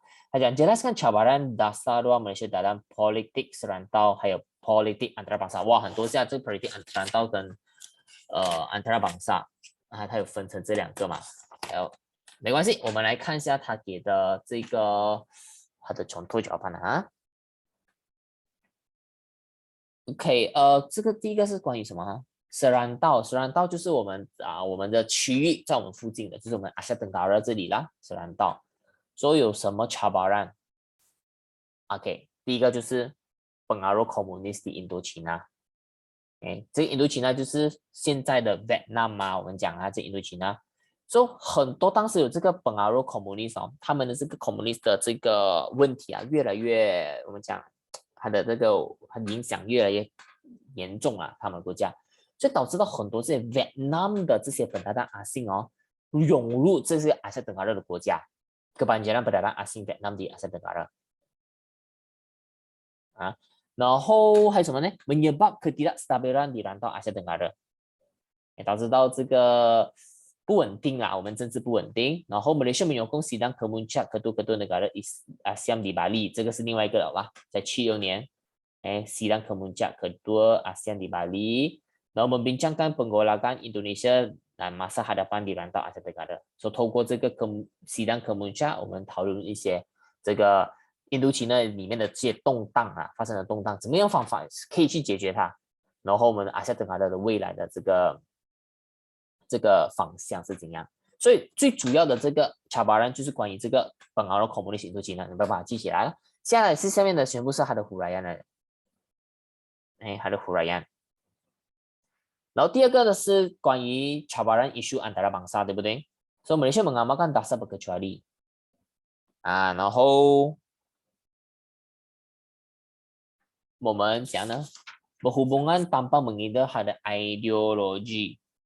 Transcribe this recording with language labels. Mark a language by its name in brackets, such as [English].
[Chinese] 他讲 [Malay] jelaskan cabaran dasar luar Malaysia dalam politik serantau 还有 politik antarabangsa。 [Chinese] 哇，很多下这 politik serantau 跟antarabangsa，它有分成这两个嘛？还有没关系，我们来看一下他给的这个他的contoh jawaban啊。 OK，这个第一个是关于什么呢？serantau 就是我们的区域，在我们附近的，就是我们 Asia Tenggara 这里啦。 serantau， 所以有什么 cabaran？ [Malay] OK， 第一个就是pengaruh komunis di Indochina。 [Chinese] 这个 Indochina 就是现在的 Vietnam 嘛，我们讲这 Indochina。所以很多当时有这个 pengaruh komunis 他们的这个 communist 的这个问题啊，越来越我们讲它的这个影响越来越严重啊，他们国家，所以导致到很多这些 Vietnam 的这些本地的阿信涌入这些Asia Tenggara 的国家， [Malay] kebanyakan pendatang asing Vietnam di Asia Tenggara。 [Chinese] 然后还有什么呢 ？ [Malay] menyebab ketidakstabilan di rantau Asia Tenggara， [Chinese] 导致到这个不稳定啊，我们政治不稳定。 [Malay] 然后 Malaysia menyokong sidang kemuncak kedua negara ASEAN di Bali， [Chinese] 这个是另外一个了吧？ [Malay] 在76年，sidang kemuncak kedua ASEAN di Bali， 然后membincangkan penggolakan Indonesia dan masa hadapan di rantau Asia Tenggara。 [Chinese] 所以透过这个sidang kemuncak， 我们讨论一些这个印度期呢里面的这些动荡啊，发生的动荡，怎么样方法可以去解决它？然后我们Asia Tenggara的未来的这个方向是怎样？所以最主要的这个 cabaran 就是关于这个pengaruh komunis印度期呢，你把它记起来了。下来是下面的全部是它的huraian来的，它的huraian。然后第二个呢是关于 cabaran isu antarabangsa， 对不对？ [Malay] 所以 Malaysia mengamalkan dasar berkecuali [Chinese] 然后我们讲呢 [Malay] berhubungan tanpa mengidah ada ideologi。